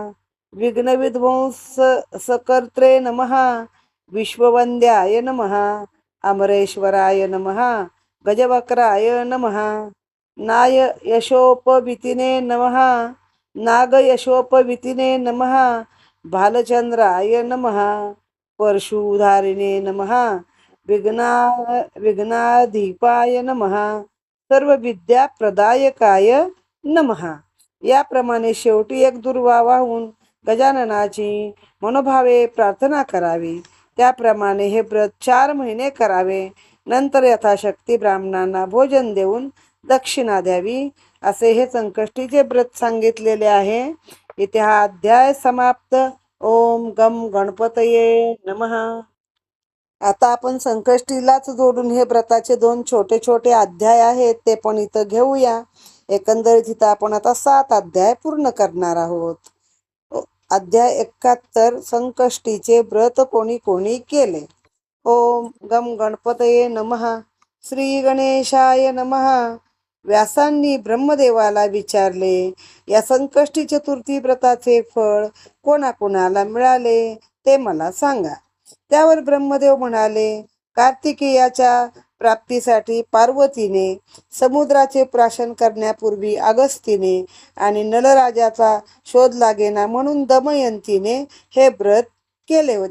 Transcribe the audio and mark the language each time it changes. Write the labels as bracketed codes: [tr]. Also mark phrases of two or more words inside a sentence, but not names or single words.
[sa] विघ्नविध्वंसकर्त्रे नमः, विश्ववंद्याय नमः, अमरेश्वराय नमः, गजवक्राय नमः, नाय यशोपवितिने नमः, नागयशोपवितिने नमः, भालचंद्राय नमः, परशुधारिणे नमः, विघ्नाधिपाय नमः, सर्व विद्याप्रदायकाय नमः. [mr] याप्रमाणे शेवटी एक दुर्वा वाहून गजाननाची मनोभावे प्रार्थना करावी. त्याप्रमाणे हे व्रत 4 महिने करावे. नंतर यथाशक्ती ब्राह्मणांना भोजन देऊन दक्षिणा द्यावी, असे हे संकष्टीचे व्रत सांगितलेले आहे. इथे हा अध्याय समाप्त. [sa] ओम गम गणपतये नमः. [mr] आता आपण संकष्टीलाच जोडून हे व्रताचे 2 छोटे छोटे अध्याय आहेत ते पण इथं घेऊया. एकंदरीत इथं आपण आता 7 अध्याय पूर्ण करणार आहोत. अध्याय 71 संकष्टीचे व्रत कोणी कोणी केले. [sa] ओम गम गणपतये नमः. श्री गणेशाय नमः. [mr] व्यासांनी ब्रह्मदेवाला विचारले, या संकष्टी चतुर्थी व्रताचे फळ कोणाकोणाला मिळाले ते मला सांगा. त्यावर ब्रह्मदेव म्हणाले, कार्तिकेयाच्या प्राप्तीसाठी पार्वतीने, समुद्राचे प्राशन करण्यापूर्वी अगस्तीने आणि नलराजाचा शोध लागेना म्हणून दमयंतीने हे व्रत केले होते.